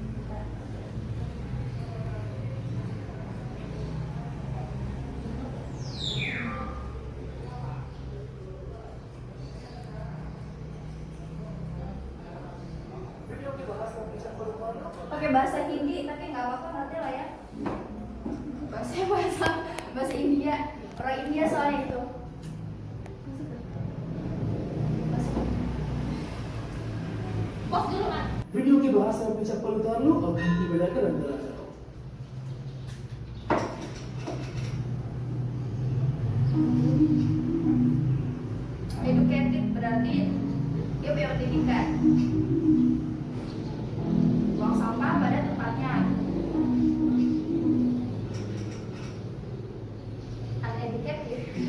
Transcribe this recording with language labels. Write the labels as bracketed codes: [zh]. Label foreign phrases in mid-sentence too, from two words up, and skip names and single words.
[id] Pakai bahasa Hindi tapi nggak apa-apa, nanti lah ya. Bahasa India, orang India soalnya itu. Pos dulu kan? [hi] वीडियो के बाहर से अपनी चप्पल उतार लो और घंटी बजाकर अंदर आ जाओ। [id] Educated berarti dia punya pendidikan. Buang sampah pada tempatnya. Uneducated.